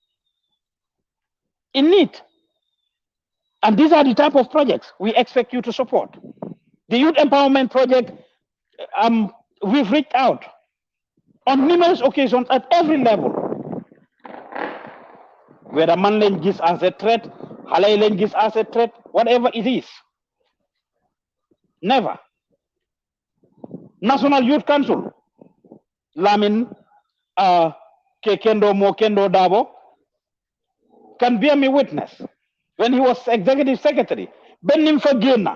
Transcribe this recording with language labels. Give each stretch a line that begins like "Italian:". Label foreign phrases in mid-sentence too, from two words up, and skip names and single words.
English: In need. And these are the type of projects we expect you to support. The Youth Empowerment Project, we've reached out on numerous occasions at every level. whether
Wolof: man lañ gis
English: as a threat,
Wolof: xale yi lañ gis
English: as a threat, whatever it is. Never. National Youth Council, Lamin Kendo Dabo, can bear me witness. When he was executive secretary, Benim Fagina.